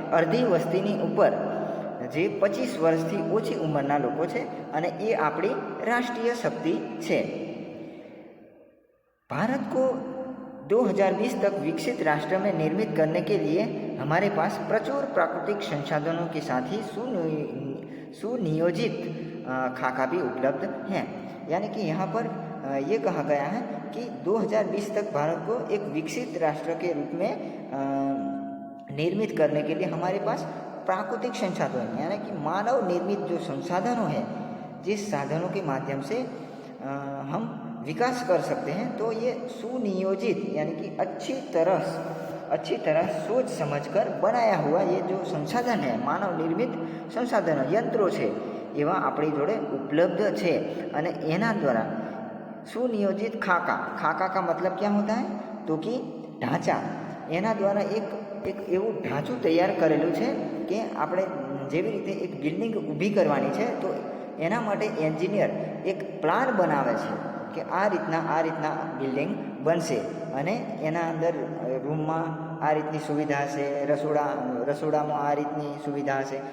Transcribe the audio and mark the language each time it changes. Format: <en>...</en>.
<gu>અડધી વસ્તીની ઉપર જે 25 વર્ષથી ઓછી ઉંમરના લોકો છે અને એ આપણી રાષ્ટ્રીય શક્તિ છે.</gu> <hi>भारत को 2020 तक विकसित राष्ट्र में निर्मित करने के लिए हमारे पास प्रचुर प्राकृतिक संसाधनों के साथ ही सुनियोजित खाका भी उपलब्ध हैं. यानी कि यहाँ पर ये कहा गया है कि 2020 तक भारत को एक विकसित राष्ट्र के रूप में निर्मित करने के लिए हमारे पास प्राकृतिक संसाधन यानी कि मानव निर्मित जो संसाधनों हैं, जिस साधनों के माध्यम से हम विकास कर सकते हैं, तो ये सुनियोजित यानी कि अच्छी तरह सोच समझकर बनाया हुआ ये जो संसाधन है, मानव निर्मित संसाधन यंत्रों</hi> <gu>છે એવા આપણી જોડે</gu> <hi>उपलब्ध છે.</hi> <gu>અને એના</gu> <hi>द्वारा सुनियोजित खाका का मतलब क्या होता है? तो कि ढांचा.</hi> <gu>એના</gu> <hi>द्वारा एक</hi> <gu>એવું ઢાંચું તૈયાર કરેલું છે કે આપણે જેવી રીતે એક બિલ્ડિંગ ઊભી કરવાની છે તો એના માટે એન્જિનિયર એક પ્લાન બનાવે છે કે આ રીતના બિલ્ડિંગ બનશે અને એના અંદર રૂમમાં આ રીતની સુવિધા હશે, રસોડામાં આ રીતની સુવિધા હશે.</gu>